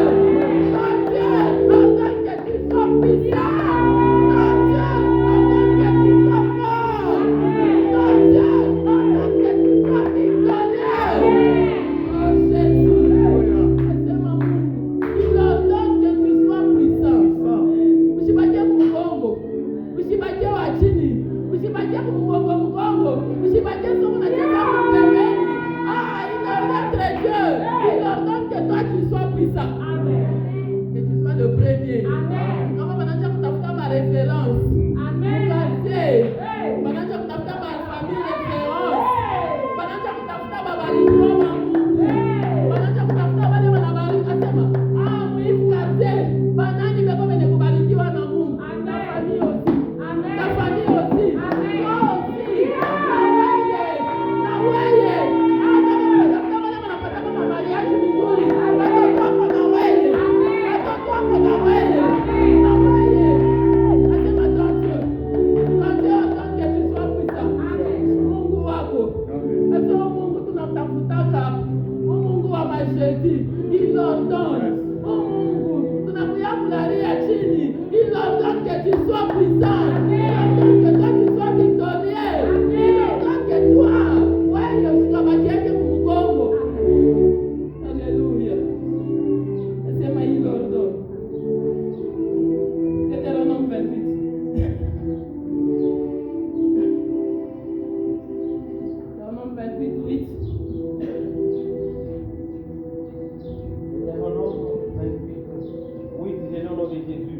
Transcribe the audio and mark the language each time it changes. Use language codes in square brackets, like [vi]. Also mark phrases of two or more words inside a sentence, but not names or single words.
[fr] Ton Dieu, ordonne que tu sois puissant. Ton Dieu, ordonne que tu sois fort. Ton Dieu, ordonne que tu sois victorieux. Oh Jésus, c'est ma Mungu. Il ordonne que tu sois puissant. [sw] Usibakie mkongo, usibakie wa chini, usibakie mkongo, usibakie soko na cheza pembeni. [fr] Ah, il ordonne très Dieu, il ordonne que toi tu sois puissant. Que tu sois le premier. [sw] Kama wanaanza kutafuta ma référence. Quartier. Wanaanza kutafuta ma famille référence. Wanaanza kutafuta babarikiwa wa Mungu. Wanaanza kutafuta wale wanabariki asema, ah, mwifu quartier. Banani beko wenye kubarikiwa na Mungu. [fr] Na famille aussi. Na famille aussi. Toi aussi. [sw] Na weye. Ah, kama wanatafuta wale wanapata kama mariage mzuri. Watoto wako na weye. Watoto wako na weye. Na weye. Asema [fr] ton Dieu. Ton Dieu attend que tu sois puissant. [sw] Mungu wako. Asema Mungu tunamtafutaka. Mungu wa majeudi. [fr] Il ordonne. [sw] Mungu tunakuya kulalia chini. [fr] Il ordonne que tu sois puissant. Il ordonne que toi tu sois victorieux. Il ordonne que toi, [sw] wewe usikabakiake mgongo. [fr] Alléluia. Asema il ordonne. Deutéronome 28. Deutéronome 28, 8. Deutéronome 28, oui, c'est le nom de Jésus.